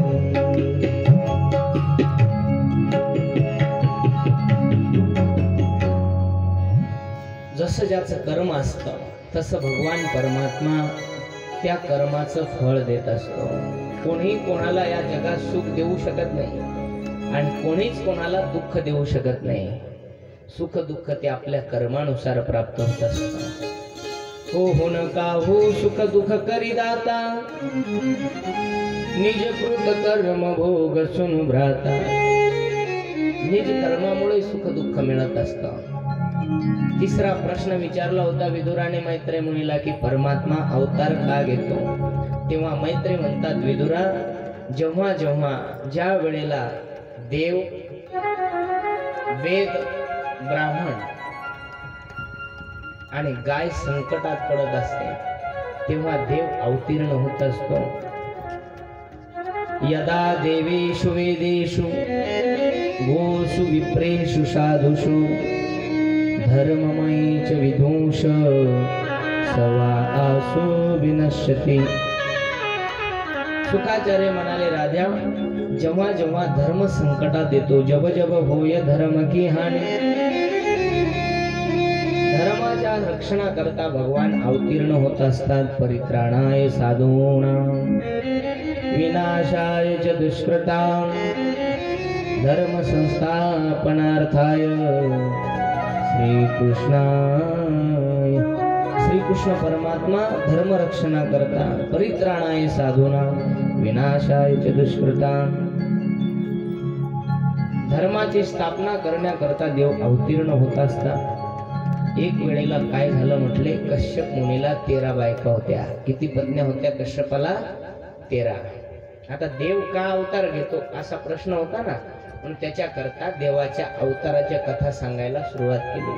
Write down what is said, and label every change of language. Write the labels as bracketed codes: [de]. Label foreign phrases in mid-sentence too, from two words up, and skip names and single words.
[mr] जसं ज्याचं कर्म असतं तसं भगवान परमात्मा त्या कर्माचं फळ देत असतो. कोणी कोणाला या जगात सुख देऊ शकत नाही आणि कोणीच कोणाला दुःख देऊ शकत नाही. सुख दुःख ते आपल्या कर्मानुसार प्राप्त होत असतं. [awa] हो नका हो सुख दुःख करी दाता, निज कृत कर्म भोग सुन भ्राता. [mr] निज कर्मामुळे सुख दुःख मिळत असतं. तिसरा प्रश्न विचारला होता विदुराने मैत्रेय मुनीला की परमात्मा अवतार का घेतो. तेव्हा मैत्रेय म्हणतात विदुरा जेव्हा जेव्हा ज्या वेळेला देव वेद ब्राह्मण आणि गाय संकटात पडत असते तेव्हा देव अवतीर्ण होत असतो. [sa] यदा देवेषु वेदेषु गोषु विप्रेषु साधुषु धर्ममयी च विदुष सवा आसो विनश्यति. [mr] शुकाचार्य म्हणाले राजा जेव्हा जेव्हा धर्म संकटात येतो, [awa] जब जब होय धर्म की हानी, [mr] धर्माच्या रक्षणाकरता भगवान अवतीर्ण होत असतात. [sa] परित्राणाय साधूनां विनाशाय च दुष्कृतां धर्म संस्थापनार्थाय [mr] श्रीकृष्ण परमात्मा धर्म रक्षणा करता [sa] परित्राणाय साधूना विनाशाय च दुष्कृतां [mr] धर्माची स्थापना करण्याकरता देव अवतीर्ण होत असता एक वेळेला काय झालं म्हटले, कश्यप मुनीला 13 बायका होत्या. किती पत्न्या होत्या कश्यपाला? 13. आता देव का अवतार घेतो असा प्रश्न होता ना, पण त्याच्याकरता देवाच्या अवताराच्या कथा सांगायला सुरुवात केली.